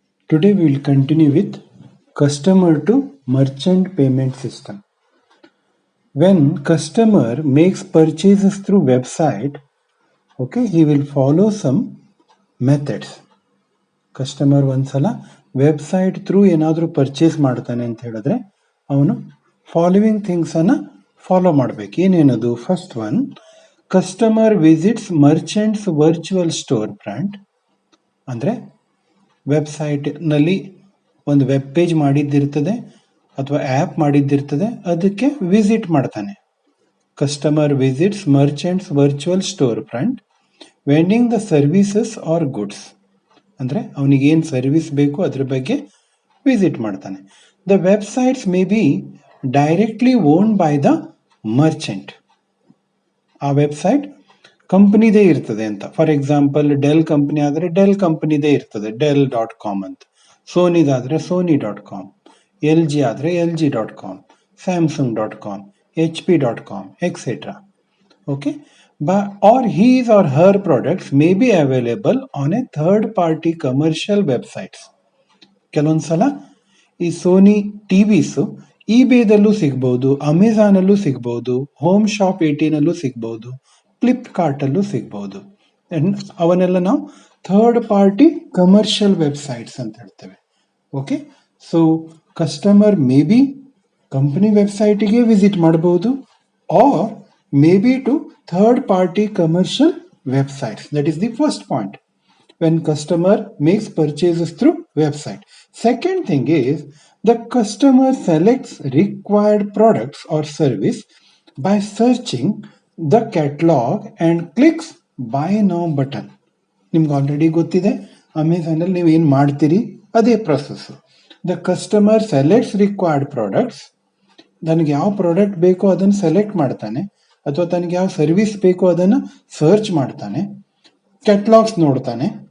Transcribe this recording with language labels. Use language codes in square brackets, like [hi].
[en] Today we will continue with customer to merchant payment system. When customer makes purchases through website, okay, he will follow some methods. [kn] Customer ಒಂದ್ಸಲ website through ಏನಾದರೂ purchase ಮಾಡ್ತಾನೆ ಅಂತ ಹೇಳಿದ್ರೆ ಅವನು following ಥಿಂಗ್ಸನ್ನು follow ಮಾಡಬೇಕು. ಏನೇನದು? [en] First one, customer visits merchants virtual store brand. [kn] ಅಂದರೆ ವೆಬ್ಸೈಟ್ನಲ್ಲಿ ಒಂದು ವೆಬ್ ಪೇಜ್ ಮಾಡಿದ್ದಿರ್ತದೆ ಅಥವಾ ಆ್ಯಪ್ ಮಾಡಿದ್ದಿರ್ತದೆ, ಅದಕ್ಕೆ ವಿಸಿಟ್ ಮಾಡ್ತಾನೆ. [en] Customer visits merchants virtual store front vending the services or goods. [kn] ಅಂದರೆ ಅವನಿಗೇನು ಸರ್ವಿಸ್ ಬೇಕು ಅದ್ರ ಬಗ್ಗೆ ವಿಸಿಟ್ ಮಾಡ್ತಾನೆ. [en] The websites may be directly owned by the merchant. [kn] ಆ ವೆಬ್ಸೈಟ್ ಕಂಪ್ನಿದೇ ಇರ್ತದೆ ಅಂತ. ಫಾರ್ ಎಕ್ಸಾಂಪಲ್, ಡೆಲ್ ಕಂಪ್ನಿ ಆದರೆ ಡೆಲ್ ಕಂಪ್ನಿದೇ ಇರ್ತದೆ, dell.com ಅಂತ. ಸೋನಿದಾದರೆ sony.com, LG ಆದರೆ LG.com, Samsung.com, HP.com, etc. [en] Okay, or his or her products may be available on a third party commercial websites. [kn] ಕೆಲವೊಂದ್ಸಲ ಈ Sony ಟಿವಿಸು ಇಬೇದಲ್ಲೂ ಸಿಗ್ಬೋದು, ಅಮೆಝಾನಲ್ಲೂ ಸಿಗ್ಬೋದು, ಹೋಮ್ ಶಾಪ್ 18ನಲ್ಲೂ ಸಿಗ್ಬೋದು, ಫ್ಲಿಪ್ಕಾರ್ಟಲ್ಲೂ ಸಿಗ್ಬೋದು. ಅವನ್ನೆಲ್ಲ ನಾವು ಥರ್ಡ್ ಪಾರ್ಟಿ ಕಮರ್ಷಿಯಲ್ ವೆಬ್ಸೈಟ್ಸ್ ಅಂತ ಹೇಳ್ತೇವೆ. [en] Okay, so customer may be company ವೆಬ್ಸೈಟಿಗೆ visit ಮಾಡಬಹುದು, or may be to third party commercial websites. That is the first point when customer makes purchases through website. Second thing is the customer selects required products or service by searching the catalog and clicks buy now button. [kn] ನಿಮ್ಗೆ already ಗೊತ್ತಿದೆ, ಅಮೆಝಾನಲ್ಲಿ ನೀವು ಏನು ಮಾಡ್ತೀರಿ ಅದೇ process. [en] The customer selects required products. [kn] ನನಗೆ ಯಾವ product ಬೇಕೋ ಅದನ್ನು ಸೆಲೆಕ್ಟ್ ಮಾಡ್ತಾನೆ, ಅಥವಾ ತನಗೆ ಯಾವ ಸರ್ವಿಸ್ ಬೇಕೋ ಅದನ್ನು ಸರ್ಚ್ ಮಾಡ್ತಾನೆ, ಕ್ಯಾಟ್ಲಾಗ್ಸ್ ನೋಡ್ತಾನೆ.